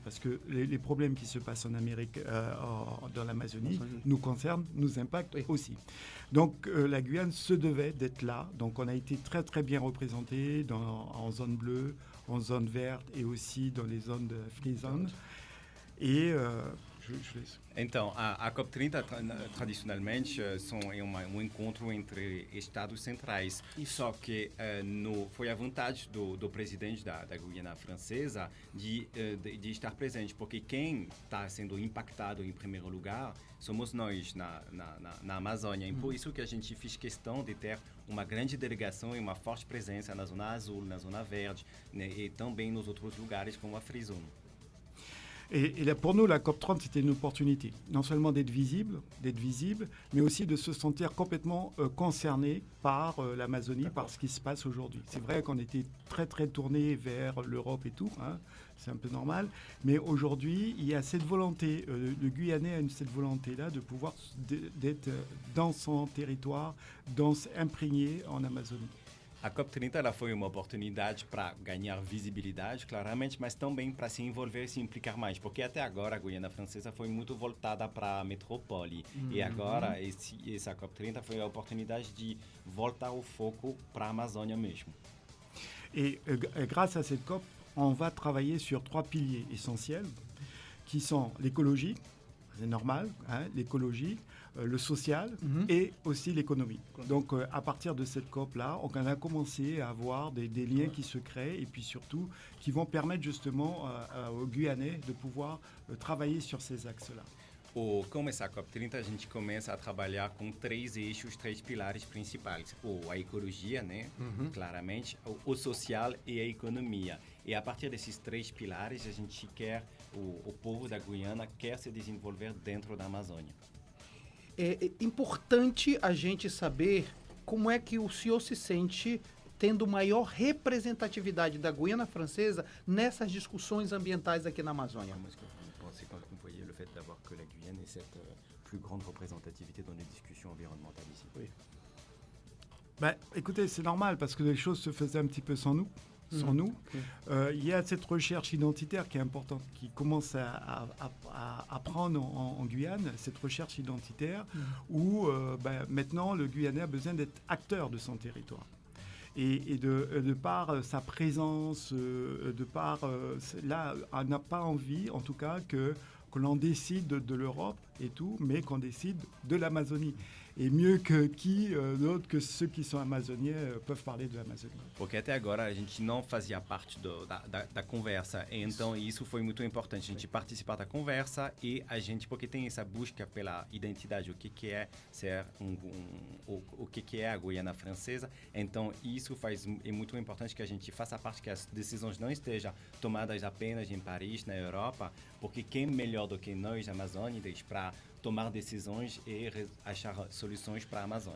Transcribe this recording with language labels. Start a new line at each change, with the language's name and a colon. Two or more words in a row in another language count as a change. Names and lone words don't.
French: Parce que les problèmes qui se passent en Amérique, dans l'Amazonie, nous concernent, nous impactent aussi. Donc, la Guyane se devait d'être là. Donc, on a été très, très bien représenté en zone bleue, en zone verte et aussi dans les zones de free zone. Et je laisse.
Portuguese: Então, a COP30 tradicionalmente é um encontro entre estados centrais. Só que foi a vontade do presidente da Guiana Francesa de estar presente, porque quem está sendo impactado em primeiro lugar somos nós na Amazônia. E por isso que a gente fez questão de ter uma grande delegação e uma forte presença na Zona Azul, na Zona Verde, né, e também nos outros lugares como a Free Zone.
French: Et là, pour nous, la COP30, c'était une opportunité, non seulement d'être visible, mais aussi de se sentir complètement concerné par l'Amazonie, par ce qui se passe aujourd'hui. C'est vrai qu'on était très, très tourné vers l'Europe et tout, hein, c'est un peu normal, mais aujourd'hui, il y a cette volonté, le Guyanais a cette volonté-là de pouvoir d'être dans son territoire, imprégné en Amazonie.
Portuguese: A COP30 ela foi uma oportunidade para ganhar visibilidade, claramente, mas também para se envolver e se implicar mais, porque até agora a Guiana Francesa foi muito voltada para a metrópole. E agora essa COP30 foi a oportunidade de voltar o foco para a Amazônia mesmo.
French: Et grâce à cette COP, on va travailler sur 3 piliers essentiels, qui sont l'écologie, c'est normal, hein, l'écologie, le social et aussi l'économie. Donc, à partir de cette COP-là, on a commencé à avoir des liens qui se créent et puis surtout qui vont permettre justement aux Guyanais de pouvoir travailler sur ces axes-là.
Portuguese: Como essa COP30, a gente começa a trabalhar com 3 eixos, 3 pilares principais. A ecologia, né? Claramente, o social e a economia. E a partir desses 3 pilares, a gente quer, o povo da Guiana quer se desenvolver dentro da Amazônia. É importante a gente saber como é que o senhor se sente tendo maior representatividade da Guiana Francesa nessas discussões ambientais aqui na Amazônia.
French: Comment est-ce que vous pensez quand vous voyez le fait d'avoir que la Guyane ait cette plus grande représentativité dans les discussions environnementales ici? Oui. Ben, écoutez, c'est normal parce que les choses se faisaient un petit peu sans nous. Il y a cette recherche identitaire qui est importante, qui commence à prendre en Guyane, cette recherche identitaire où maintenant le Guyanais a besoin d'être acteur de son territoire. Et de par sa présence, là, on n'a pas envie, en tout cas, que l'on décide de l'Europe et tout, mais qu'on décide de l'Amazonie. E mieux que qui d'autre que ceux qui sont amazoniens peuvent parler de l'Amazonie.
Portuguese: Porque até agora a gente não fazia parte da conversa, então isso foi muito importante, a gente participar da conversa e a gente, porque tem essa busca pela identidade, o que é ser o que é a Guiana Francesa, então isso é muito importante que a gente faça parte, que as decisões não estejam tomadas apenas em Paris, na Europa, porque quem melhor do que nós, amazônidas, para tomar decisões e achar soluções para a Amazônia.